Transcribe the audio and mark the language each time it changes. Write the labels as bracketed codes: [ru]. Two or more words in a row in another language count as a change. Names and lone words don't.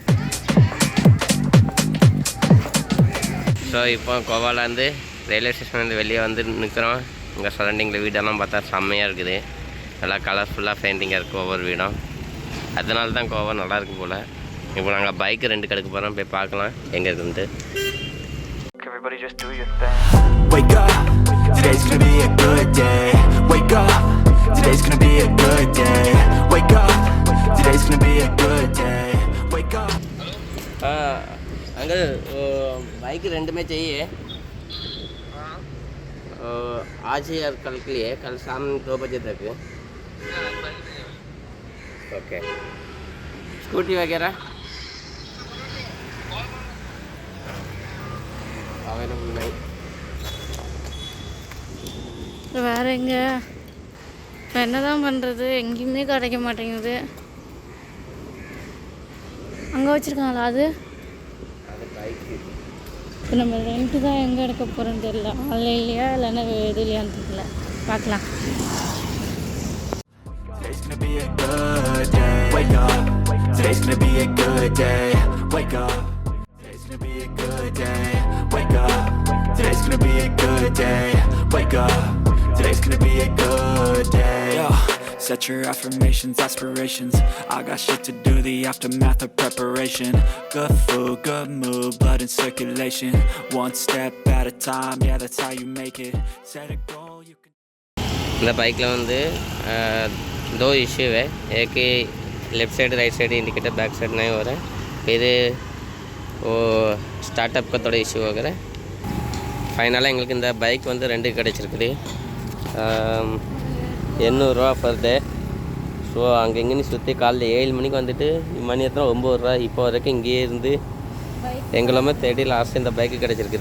[ta] ஸோ இப்போ கோவாலேருந்து ரயில்வே ஸ்டேஷன்லேருந்து வெளியே வந்து நிற்கிறோம். இங்கே சரௌண்டிங்கில் வீடெல்லாம் பார்த்தா செம்மையாக இருக்குது. நல்லா கலர்ஃபுல்லாக பெயிண்டிங்காக இருக்குது ஒவ்வொரு வீடும். அதனால தான் கோவா நல்லாயிருக்கு போல். இப்போ நாங்கள் பைக்கு ரெண்டு கெடுக்க போகிறோம். போய் பார்க்கலாம் எங்கே இருக்குன்ட்டு. [en] Everybody just do your thing. Wake up, today's gonna be a good day. Wake up, today's gonna be a good day. Wake up, today's gonna be a good day. Wake up. [hi] अगर [en] bike rent [hi] में चाहिए आज ही और कल के लिए, कल शाम 2 बजे तक. ओके. स्कूटी वगैरह अवेलेबल नहीं. [ta] வேற எங்க இப்போ என்னதான் பண்ணுறது? எங்கேயுமே கிடைக்க மாட்டேங்குது. அங்கே வச்சுருக்காங்களா அது? இப்போ நம்ம ரெண்ட்டு தான் எங்கே எடுக்க போகிறோன்னு தெரியல. ஆன்லைன்லையா இல்லைன்னா இதுலையான்னு தெரியல. பார்க்கலாம். [en] Today's gonna be a good day. Wake up. Today's gonna be a good day. Wake up. Today's gonna be a good day. Wake up. Today's gonna be a good day. Wake up. Today's gonna be a good day. Yo, set your affirmations, aspirations. I got shit to do, the aftermath of preparation. Good food, good mood, blood in circulation. One step at a time, yeah, that's how you make it. Set a goal, you can. [ta] இந்த பைக்கில் வந்து 2 [hi] इश्यू है. [en] एक left side right side indicator, back side [hi] नहीं हो रहा है. फिर वो स्टार्टअप का थोड़ा इश्यू हो गया. [ta] ஃபைனலாக எங்களுக்கு இந்த பைக் வந்து 2 கிடச்சிருக்குது. 800 ரூபா [en] per day. [ta] ஸோ அங்கே இங்கேன்னு சுற்றி காலைல 7 மணிக்கு வந்துட்டு மணி எத்தனை 9 ரூபா. இப்போ வரைக்கும் இங்கேயே இருந்து எங்களுமே தேடி லாஸ்ட்டு இந்த பைக்கு கிடச்சிருக்குது.